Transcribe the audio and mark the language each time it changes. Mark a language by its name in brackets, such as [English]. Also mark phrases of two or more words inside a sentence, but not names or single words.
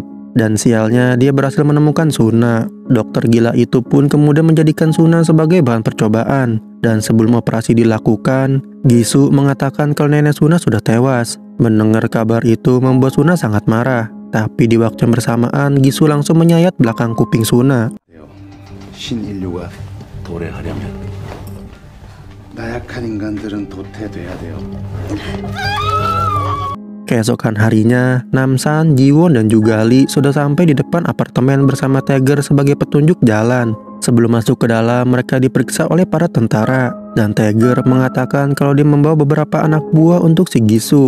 [Indonesian] Dan sialnya, dia berhasil menemukan Suna. Dokter gila itu pun kemudian menjadikan Suna sebagai bahan percobaan. Dan sebelum operasi dilakukan, Gisu mengatakan kalau nenek Suna sudah tewas. Mendengar kabar itu membuat Suna sangat marah. Tapi di waktu yang bersamaan, Gisu langsung menyayat belakang kuping Suna. [Korean] 신인류가 도래하려면 나약한 인간들은 도태돼야 돼요. [Indonesian] Keesokan harinya, Namsan, Jiwon, dan juga Lee sudah sampai di depan apartemen bersama Taeger sebagai petunjuk jalan. Sebelum masuk ke dalam, mereka diperiksa oleh para tentara. Dan Taeger mengatakan kalau dia membawa beberapa anak buah untuk si Gisu.